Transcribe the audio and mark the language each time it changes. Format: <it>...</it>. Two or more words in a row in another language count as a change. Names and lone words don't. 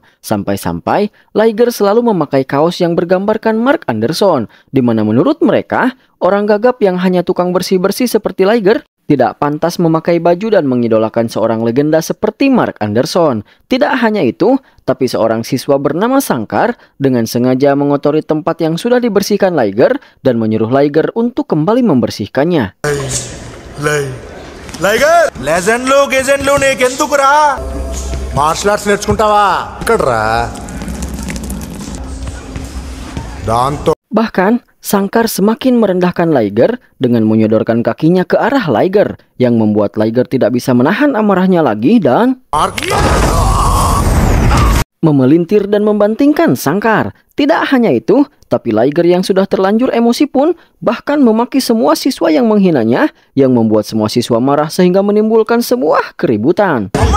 <id>Sampai-sampai Liger selalu memakai kaos yang bergambarkan Mark Anderson, di mana menurut mereka, orang gagap yang hanya tukang bersih-bersih seperti Liger tidak pantas memakai baju dan mengidolakan seorang legenda seperti Mark Anderson. Tidak hanya itu, tapi seorang siswa bernama Sankar dengan sengaja mengotori tempat yang sudah dibersihkan Liger dan menyuruh Liger untuk kembali membersihkannya. Liger, legend lu nih kentukura.</id> <en>Martial arts</en> <te>నేర్చుకుంటావా? ఇక్కడరా. దాంతో</te> <id>Bahkan, Sankar semakin merendahkan Liger dengan menyodorkan kakinya ke arah Liger, yang membuat Liger tidak bisa menahan amarahnya lagi dan memelintir dan membantingkan Sankar. Tidak hanya itu, tapi Liger yang sudah terlanjur emosi pun bahkan memaki semua siswa yang menghinanya, yang membuat semua siswa marah sehingga menimbulkan sebuah keributan.</id>